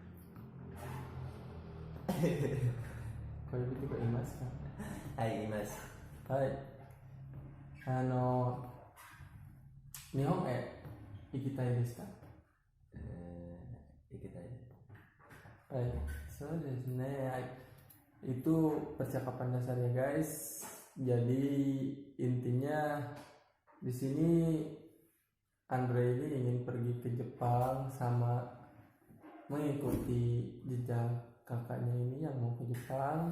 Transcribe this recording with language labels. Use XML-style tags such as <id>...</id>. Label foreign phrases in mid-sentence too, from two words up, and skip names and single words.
<ja>恋人がいますか？はい、います。はい。日本へ行きたいですか？行きたい。はい、そうですね。</ja> <id>はい。Itu percakapan dasar ya guys. Jadi intinya di sini Andre ini ingin pergi ke Jepang sama mengikuti jejak kakaknya ini yang mau ke Jepang.</id>